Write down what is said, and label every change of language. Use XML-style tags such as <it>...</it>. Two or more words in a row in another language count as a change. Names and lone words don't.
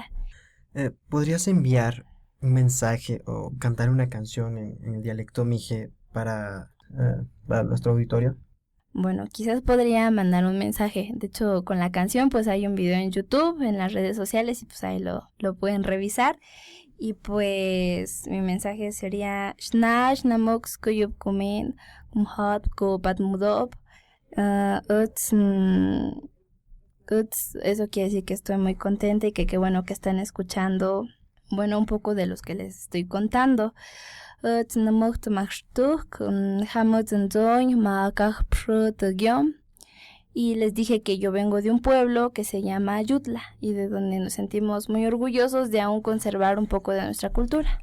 <es>¿Podrías enviar un mensaje o cantar una canción en el dialecto mije para nuestro auditorio? Bueno, quizás podría mandar un mensaje. De hecho, con la canción pues hay un video en YouTube, en las redes sociales, y pues ahí lo pueden revisar. Y pues mi mensaje sería</es> <mco>Shnash namox kuyub kumen kumhat ko patmudop.</mco> <es>Eso quiere decir que estoy muy contenta y que qué bueno que están escuchando, bueno, un poco de los que les estoy contando. Y les dije que yo vengo de un pueblo que se llama Ayutla y de donde nos sentimos muy orgullosos de aún conservar un poco de nuestra cultura.</es>